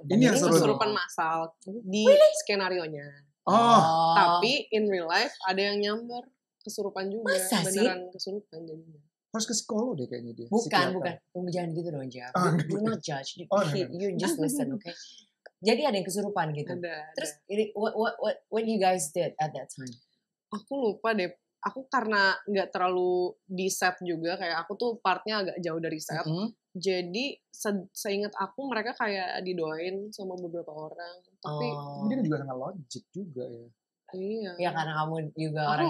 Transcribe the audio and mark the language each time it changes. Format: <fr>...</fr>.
<id>Ini kesurupan massal di skenarionya. Tapi</id> <en>in real life</en> <id>ada yang nyamber kesurupan juga. Masa beneran kesurupan jadinya. Harus ke psikolog deh kayaknya dia. Bukan. Jangan gitu dong,</id> <en>Jaf. Do not judge. You just listen, okay?</en> <id>Jadi ada yang kesurupan gitu. Ada.</id> <en>Terus what you guys did at that time?</en> <id>Aku lupa deh. aku karena nggak terlalu di set juga, kayak aku tuh partnya agak jauh dari set. Jadi seingat aku mereka kayak didoain sama beberapa orang. Tapi dia juga sangat logik juga ya. Iya. Ya karena kamu juga Aku orang yang</id>